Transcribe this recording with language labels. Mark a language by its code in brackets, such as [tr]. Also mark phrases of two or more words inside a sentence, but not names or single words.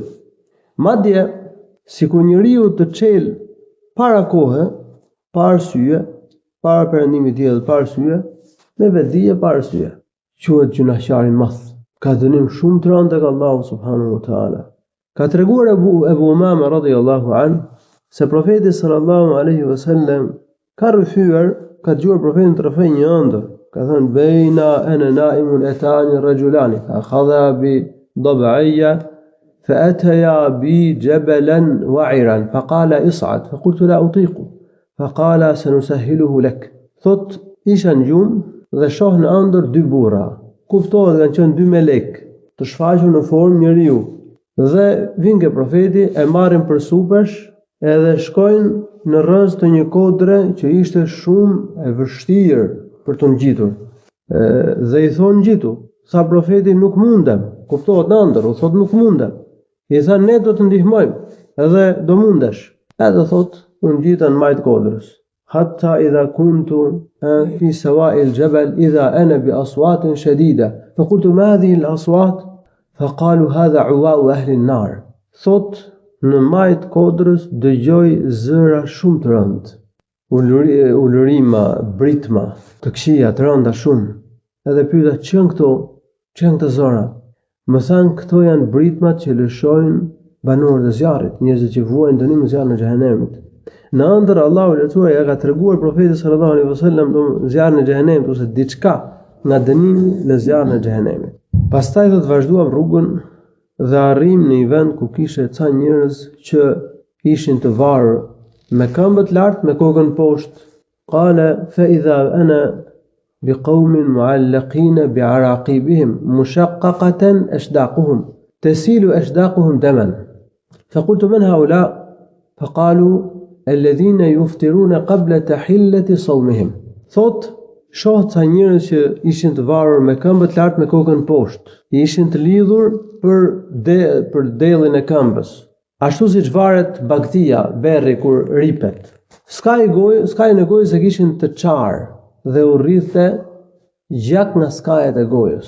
[sq] Madje sikur njeriu të çel para kohe, pa arsye, para perëndimit të diellit pa arsye, me vetdije pa arsye, quhet gjunaqar i madh. Ka dënim shumë të rënd tek Allahu [ar] سبحانه وتعالى. [sq] Ka treguar Ebu Umame [ar] رضي الله عنه [sq] se profeti [ar] صلى الله عليه وسلم [sq] ka rrëfyer, ka dëgjuar profetin të rrëfej një ëndër. Ka thënë [ar] بينا أنا نائم أتاني رجلان أخذا بضبعي فأتيا بي جبلا وعرا فقال اصعد فقلت لا أطيق فقال سنسهله لك. [sq] Thot isha në gjumë dhe shoh në ëndër 2 burra. Kuptohet kanë qenë 2 melek të shfaqur në formë njeriu. Dhe vinë ke profeti, e marrin për supesh edhe shkojnë në rrëz të një kodre që ishte shumë e vështirë për të ngjitur. Dhe i thonë ngjitu. Sa profeti nuk mundem. Kuptohet në ëndër, u thot nuk mundem. I tha ne do të ndihmojmë, edhe do mundesh. Edhe thot, unë gjitën majt kodrës. [ar] حتى إذا كنت في سواء الجبل إذا أنا بأصوات شديدة. فقلت ما هذه الأصوات؟ فقالوا هذا عواء أهل النار. [sq] Thot, në majt kodrës dëgjoj zëra shumë të rëndë. Ulërima, britma, të këqija të rënda shumë. Edhe pyeta ç'janë këto? Ç'janë këto zëra? Më thanë këto janë britmat që lëshojnë banorët e zjarrit, njerëzit që vuajnë dënim në zjarrin e xhehenemit. Në ëndër Allahu i lartësuar ja ka treguar profetit [ar] صلى الله عليه وسلم [sq] zjarrin e xhehenemit ose diçka nga dënimi në zjarrin e xhehenemit. Pastaj do të vazhduam rrugën dhe arrim në një vend ku kishte ca njerëz që ishin të varur me këmbët lart, me kokën poshtë. [ar] قال فإذا أنا بقوم معلقين بعراقيبهم مشققة أشداقهم تسيل أشداقهم دما فقلت من هؤلاء فقالوا الذين يفطرون قبل تحلة صومهم. [sq] Thot, shoh ca njerëz që ishin të varur me këmbët lart me kokën poshtë, ishin të lidhur për dellin e këmbës. Ashtu siç varet bagtia, berri kur ripet. S'ka në gojë se kishin të qarë dhe u rrithte gjak nga skajet e gojës.